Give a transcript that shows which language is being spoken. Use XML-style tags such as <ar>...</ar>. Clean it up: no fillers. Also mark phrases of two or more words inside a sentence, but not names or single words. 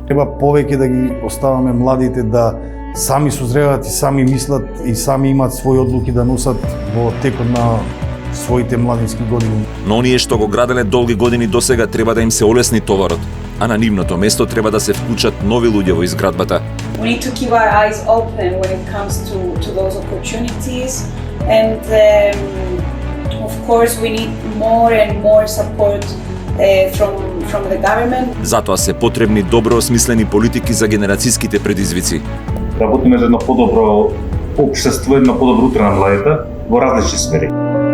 <mk>Треба повеќе да ги оставаме младите да сами созреваат и сами мислат и сами имаат своји одлуки да носат во текот на своите младински години. Но оние што го граделе долги години досега треба да им се олесни товарот, а на нивното место треба да се вклучат нови луѓе во изградбата.</mk> <en>We need to keep our eyes open when it comes to those opportunities, and of course we need more and more support from the government.</en> <mk>Затоа се потребни добро осмислени политики за генерацијските предизвици. Работиме за едно подобро општество, едно подобро утре на младите во различни сфери.</mk>